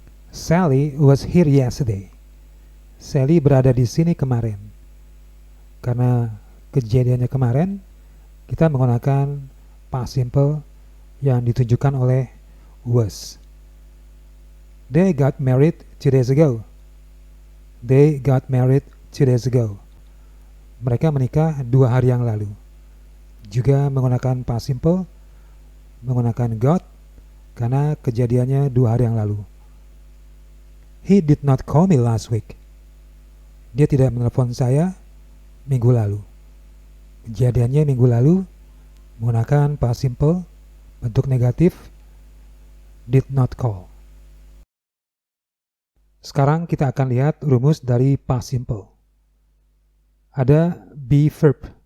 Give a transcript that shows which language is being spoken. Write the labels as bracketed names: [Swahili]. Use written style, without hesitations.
[English] Sally was here yesterday. [Indonesian] Sally berada di sini kemarin. Karena kejadiannya kemarin, kita menggunakan past simple yang ditunjukkan oleh was. [English] They got married 2 days ago. They got married 2 days ago. [Indonesian] Mereka menikah 2 hari yang lalu. Juga menggunakan past simple, menggunakan got, karena kejadiannya 2 hari yang lalu. [English] He did not call me last week. [Indonesian] Dia tidak menelpon saya minggu lalu. Kejadiannya minggu lalu, menggunakan past simple, bentuk negatif, did not call. Sekarang kita akan lihat rumus dari past simple. Ada be verb.